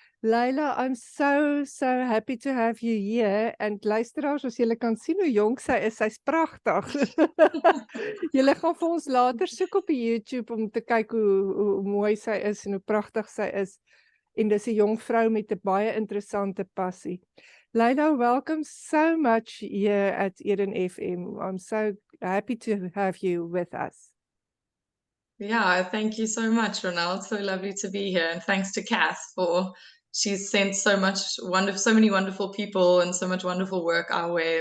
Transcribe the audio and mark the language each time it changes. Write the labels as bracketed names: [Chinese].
[English] Layla, I'm so happy to have you here. [Afrikaans] En luisteraars, as julle kan sien hoe jonk sy is, sy's pragtig. Julle gaan vir ons later soek op die YouTube om te kyk hoe mooi sy is en hoe pragtig sy is. En dis 'n jong vrou met 'n baie interessante passie. [English] Layla, welcome so much here at Eden FM. I'm so happy to have you with us. Yeah, thank you so much, Ronald. It's so lovely to be here, and thanks to Kath for she's sent so many wonderful people and so much wonderful work our way.